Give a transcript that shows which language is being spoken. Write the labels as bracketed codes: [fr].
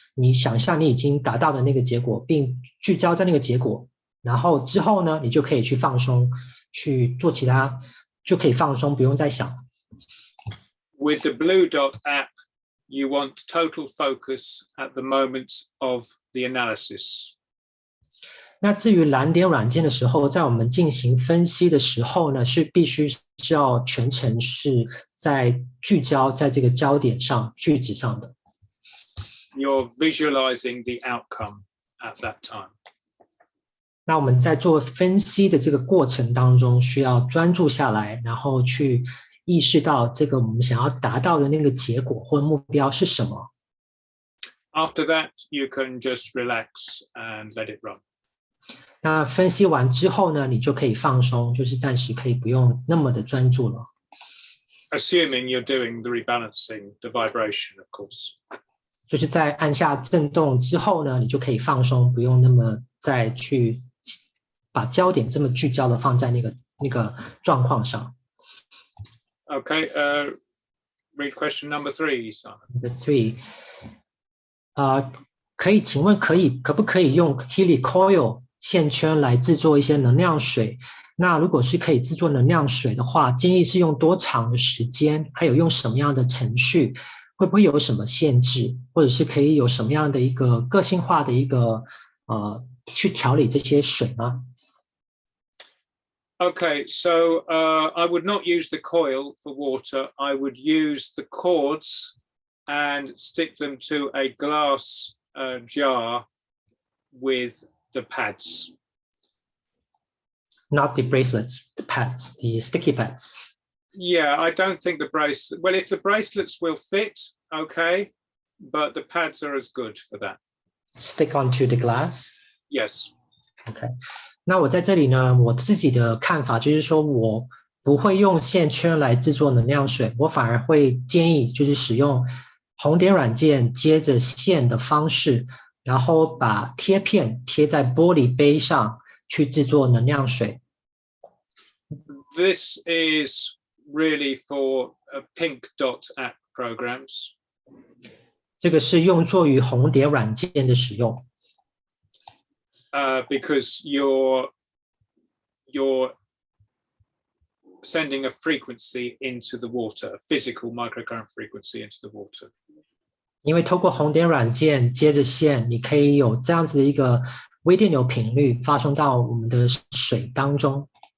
[zh] 你想象你已经达到的那个结果，并聚焦在那个结果，然后之后呢，你就可以去放松，去做其他，就可以放松，不用再想。 [en] With the Blue Dot app, you want total focus at the moment of the analysis. [zh] 那至于蓝点软件的时候，在我们进行分析的时候呢，是必须是要全程是在聚焦在这个焦点上、句子上的。 [en] You're visualizing the outcome at that time. [zh] 那我们在做分析的这个过程当中，需要专注下来，然后去意识到这个我们想要达到的那个结果或目标是什么。 [en] After that, you can just relax and let it run. [zh] 那分析完之后呢，你就可以放松，就是暂时可以不用那么的专注了。 [en] Assuming you're doing the rebalancing, the vibration, of course. [zh] 就是在按下震动之后呢，你就可以放松，不用那么再去把焦点这么聚焦的放在那个状况上。 [en] Okay, read question number 3, Simon. Number 3. [zh] 请问可不可以用 healy coil 线圈来制作一些能量水？那如果是可以制作能量水的话，建议是用多长的时间？还有用什么样的程序？会不会有什么限制？或者是可以有什么样的一个个性化的一个去调理这些水吗？ [en] Okay, so I would not use the coil for water. I would use the cords and stick them to a glass jar with the pads. Not the bracelets, the pads, the sticky pads. Yeah, I don't think the bracelet. Well, if the bracelets will fit, okay, but the pads are as good for that. Stick onto the glass? Yes. Okay. [zh] 那我在这里呢，我自己的看法就是说，我不会用线圈来制作能量水，我反而会建议就是使用红点软件接着线的方式，然后把贴片贴在玻璃杯上去制作能量水。 [en] This is really for Pink Dot app programs. [zh] 这个是用作于红点软件的使用。 [en] Because you're sending a frequency into the water, a physical microcurrent frequency into the water. [zh] 因为透过红点软件接着线，你可以有这样子的一个微电流频率发送到我们的水当中。